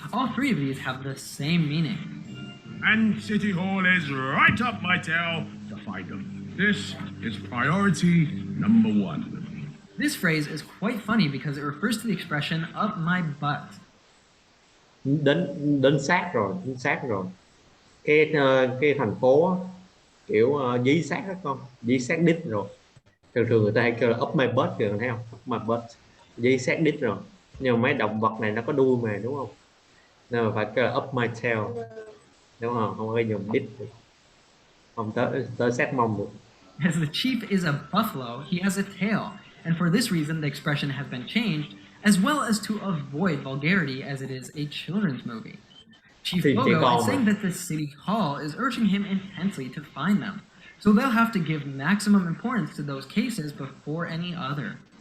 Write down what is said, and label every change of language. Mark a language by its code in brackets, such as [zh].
[en] All three of these have the same meaning. And City Hall is right up my tail to find them. This is priority number 1. This phrase is quite funny because it refers to the expression up my butt. [vi] Đến sát rồi. Cái thành phố kiểu dí sát đó con, dí sát đít rồi. Thường người ta hay kêu là [en] up my butt [vi] kìa, thấy không? [en] Up my butt, [vi] dí sát đít rồi. Nhưng mà mấy động vật này nó có đuôi mà, đúng không? Nên mà phải kêu là [en] up my tail, [vi] đúng không? Không có dùng đít, không tới sát mông được. [en] As the chief is a buffalo, he has a tail, and for this reason the expression has been changed, as well as to avoid vulgarity as it is a children's movie. Chief Bogo is saying that the city hall is urging him intensely to find them, so they'll have to give maximum importance to those cases before any other.